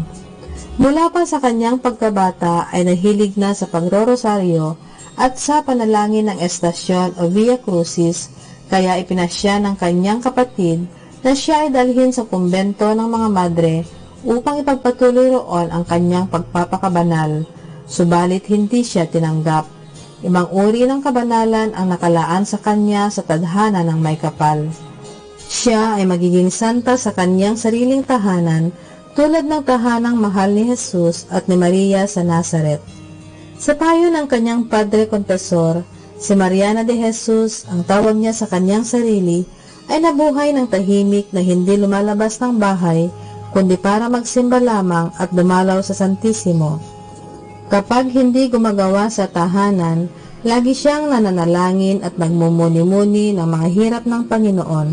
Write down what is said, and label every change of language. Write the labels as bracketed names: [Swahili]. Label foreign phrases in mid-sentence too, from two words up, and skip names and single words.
[Filipino] Mula pa sa kanyang pagkabata ay nahilig na sa pagrorosaryo at sa panalangin ng estasyon o [Latin] Via Crucis, [Filipino] kaya ipinasya ng kanyang kapatid na siya ay dalhin sa kumbento ng mga madre upang ipagpatuloy roon ang kanyang pagpapakabanal, subalit hindi siya tinanggap. Ibang uri ng kabanalan ang nakalaan sa kanya sa tadhana ng may kapal. Siya ay magiging santa sa kanyang sariling tahanan tulad ng tahanang mahal ni Jesus at ni Maria sa Nazaret. Sa payo ng kanyang [Spanish] padre confessor, [Filipino] si Mariana de Jesus, ang tawag niya sa kanyang sarili, ay nabuhay ng tahimik na hindi lumalabas ng bahay kundi para magsimba lamang at dumalaw sa Santissimo. Kapag hindi gumagawa sa tahanan, lagi siyang nananalangin at nagmumuni-muni ng mga hirap ng Panginoon.